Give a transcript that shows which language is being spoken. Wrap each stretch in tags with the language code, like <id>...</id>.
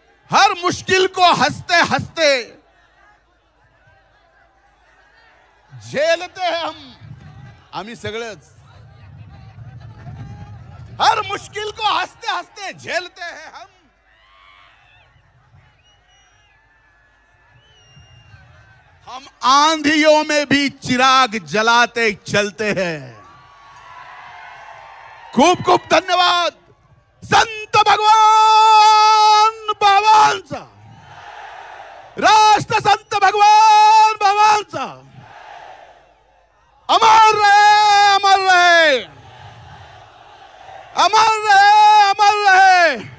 <hi>हर मुश्किल को हंसते हंसते झेलते हैं</hi> <mr>आम्ही सगळेच.</mr> <hi>हर मुश्किल को हंसते हंसते झेलते हैं हम आंधियों में भी चिराग जलाते चलते हैं.</hi> <mr>खूप खूप धन्यवाद. संत भगवान बाबांचा, राष्ट्र संत भगवान बाबांचा अमर रहे, अमर रहे, अमर रहे, अमर रहे.</mr>